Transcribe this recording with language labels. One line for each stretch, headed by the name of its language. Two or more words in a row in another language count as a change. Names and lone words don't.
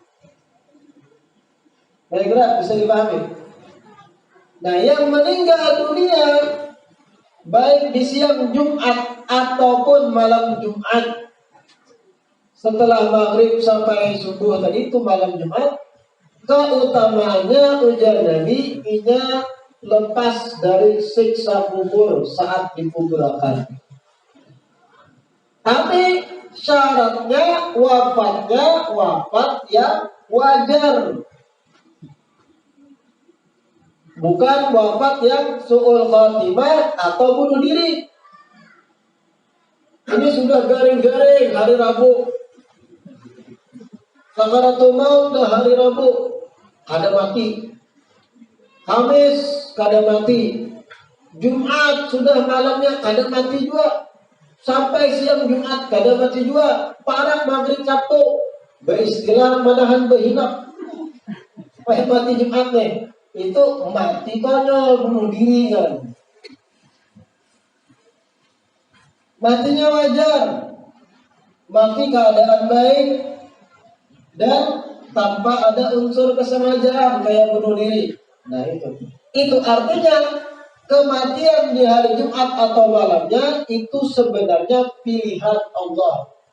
Indonesian: Kira-kira bisa dipahami? Nah, yang meninggal dunia baik di siang Jumat ataupun malam Jumat, setelah maghrib sampai subuh tadi itu malam Jumat, keutamaannya ujar Nabi, ia lepas dari siksa kubur saat dikuburkan. Tapi syaratnya wafatnya wafat yang wajar, bukan wafat yang su'ul khatimah atau bunuh diri.
Banjar: Ini sudah garing-garing hari Rabu, sakaratul maut dah hari Rabu, kada mati. Kamis kada mati. Jumat sudah malamnya kada mati juga. Sampai siang Jumat kada mati juga. Parang maghrib Sabtu beristilah menahan berhinap supaya mati Jumat nih.
Indonesian: Itu mati konyol, bunuh diri kan. Matinya wajar, mati keadaan baik dan tanpa ada unsur kesengajaan kayak bunuh diri. Nah itu artinya kematian di hari Jumat atau malamnya itu sebenarnya pilihan Allah.